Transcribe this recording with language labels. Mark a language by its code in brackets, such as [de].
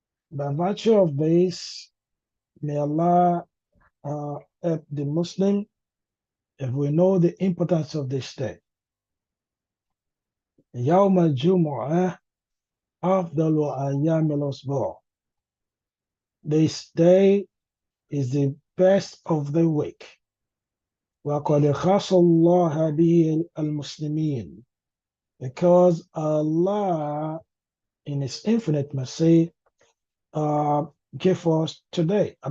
[en] By virtue of this, may Allah help the Muslim if we know the importance of this day. [ar] يوم الجمعة أفضل أيام الأسبوع. [en] This day is the best of the week. [ar] وقد خص الله به المسلمين, [en] because Allah in His infinite mercy give us today.